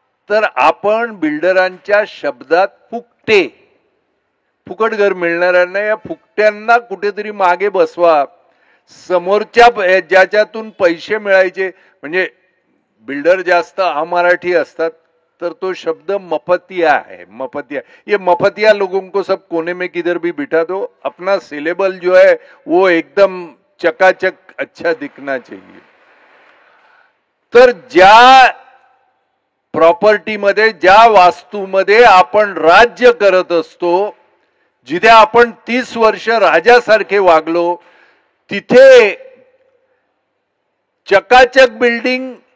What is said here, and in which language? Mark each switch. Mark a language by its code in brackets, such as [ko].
[mr] तर आपण बिल्डरांच्या शब्दात फुकटे, फुकट घर मिळणाऱ्यांना, या फुकट्यांना कुठेतरी मागे बसवा. समोरच्या ज्याच्यातून पैसे मिळायचे, म्हणजे बिल्डर जास्त अमराठी असतात तर तो शब्द [hi] मफतिया है, मफतिया. ये मफतिया लोगों को सब कोने में किधर भी बिठा दो, अपना सिलेबल जो है वो एकदम चकाचक अच्छा दिखना चाहिए. [mr] तर ज्या प्रॉपर्टीमध्ये, ज्या वास्तूमध्ये आपण राज्य करत असतो, जिथे आपण 30 वर्ष राजासारखे वागलो, तिथे चकाचक बिल्डिंग